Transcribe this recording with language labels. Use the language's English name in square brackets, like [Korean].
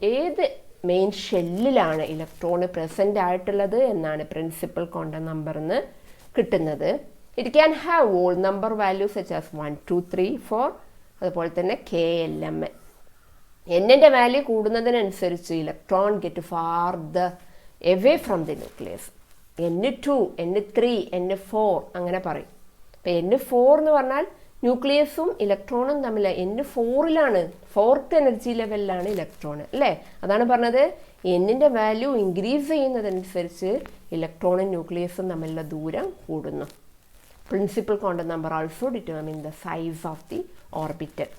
[Malayalam] ഏത് main ഷെല്ലിലാണ് electron present ആയിട്ടുള്ളത് എന്നാണ് പ്രിൻസിപ്പൽ ക്വാണ്ടം നമ്പർ എന്ന് കിട്ടുന്നത്. [English] It can have whole number values such as 1, 2, 3, 4. [Malayalam] അതുപോലെ തന്നെ KLM. എന്നിൻ്റെ വാല്യൂ കൂടുന്നതിനനുസരിച്ച് [English] Electron get farther away from the nucleus. [Malayalam] N2, N3, N4 അങ്ങനെ പറയും. അപ്പോൾ N4 എന്ന് പറഞ്ഞാൽ ന്യൂക്ലിയസും ഇലക്ട്രോണും തമ്മിൽ N4ലാണ്, 4th എനർജി ലെവലിലാണ് ഇലക്ട്രോൺ അല്ലേ. അതാണ് പറഞ്ഞത് എന്നിൻ്റെ വാല്യൂ ഇൻക്രീസ് ചെയ്യുന്നതനുസരിച്ച് ഇലക്ട്രോണും ന്യൂക്ലിയസും തമ്മിലുള്ള ദൂരം കൂടുന്നു. [English] Principal quantum number also determine the size of the orbital.